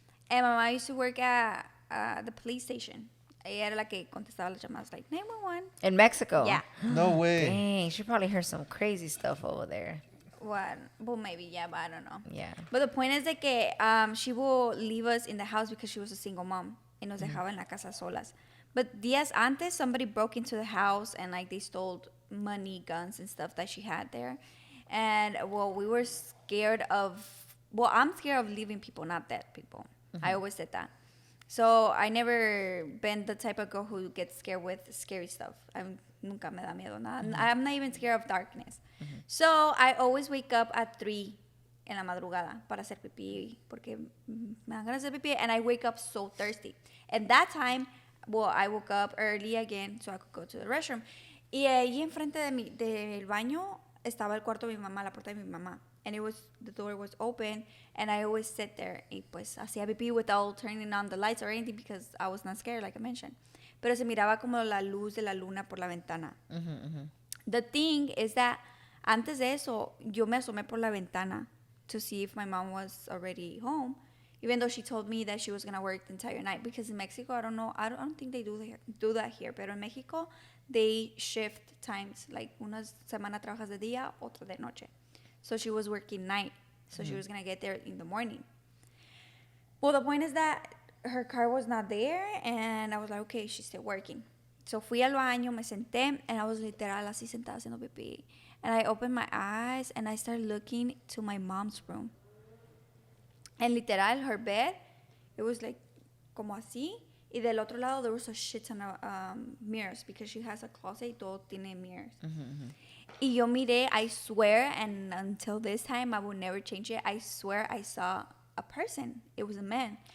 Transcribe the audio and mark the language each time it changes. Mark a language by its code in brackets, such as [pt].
[en] And my mom used to work at the police station. [es] Ella era la que contestaba las llamadas, like 911. [en] In Mexico? Yeah. No way. Dang, she probably heard some crazy stuff over there. Well, maybe, yeah, but I don't know. Yeah. But the point is that que, she will leave us in the house because she was a single mom. [es] Y nos dejaba en la casa solas. [en] But [es] días antes, [en] somebody broke into the house and like they stole money, guns, and stuff that she had there. And well, we were scared of. Well, I'm scared of leaving people, not dead people. I always said that. So I never been the type of girl who gets scared with scary stuff. [es] Nunca me da miedo nada. [en] I'm not even scared of darkness. So I always wake up at 3 [es] en la madrugada para hacer pipí [en] porque me dan ganas de hacer pipí, and I wake up so thirsty. And that time, well, I woke up early again so I could go to the restroom. [es] Y ahí enfrente del baño estaba el cuarto de mi mamá, la puerta de mi mamá. [en] And the door was open, and I always sit there [es] y pues hacía pipí [en] without turning on the lights or anything because I was not scared, like I mentioned. [es] Pero se miraba como la luz de la luna por la ventana. [en] The thing is that [es] antes de eso, yo me asomé por la ventana [en] to see if my mom was already home, even though she told me that she was going to work the entire night. Because in Mexico, I don't think they do that here. [es] Pero en Mexico, [en] they shift times. [es] Like, una semana trabajas de día, otra de noche. [en] So she was working night. So she was going to get there in the morning. Well, the point is that her car was not there. And I was like, okay, she's still working. [es] So fui al baño, me senté, [en] and I was literal [es] así sentada haciendo pipí. [en] And I opened my eyes, and I started looking to my mom's room. And literal, her bed, it was like [es] como así. Y del otro lado, [en] there was a shit ton of mirrors because she has a closet [es] y todo tiene [en] mirrors. [es] Y yo miré, [en] I swear, and until this time, I will never change it. I swear I saw a person. It was a man.